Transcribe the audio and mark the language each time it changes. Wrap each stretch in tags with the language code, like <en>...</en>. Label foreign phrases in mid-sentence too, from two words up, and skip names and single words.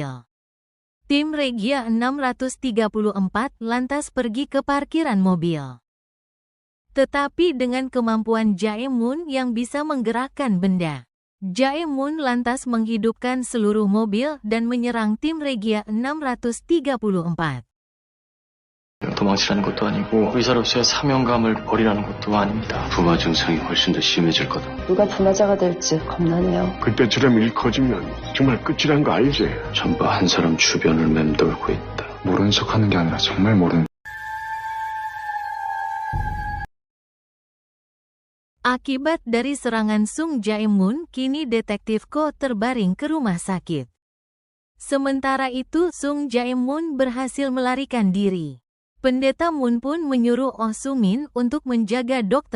<id>Tim Regia 634 lantas pergi ke parkiran mobil. Tetapi dengan kemampuan Jae-moon yang bisa menggerakkan benda, Jae-moon lantas menghidupkan seluruh mobil dan menyerang tim Regia 634.</id> <ko>도망치라는 것도 아니고 의사로서의 사명감을 버리라는 것도 아닙니다. 부마 증상이 훨씬 더 심해질 거다. 누가 부마자가 될지 겁나네요. 그때처럼 일 커지면 정말 끝이란 거 알지? 전부 한 사람 주변을 맴돌고 있다. 모르는 척하는 게 아니라 정말 모르는.</ko> <id>Akibat dari serangan Sung Jae-moon, kini detektif Ko terbaring ke rumah sakit. Sementara itu Sung Jae-moon berhasil melarikan diri. Pendeta Moon pun menyuruh Oh Soo-min untuk menjaga Dr.</id>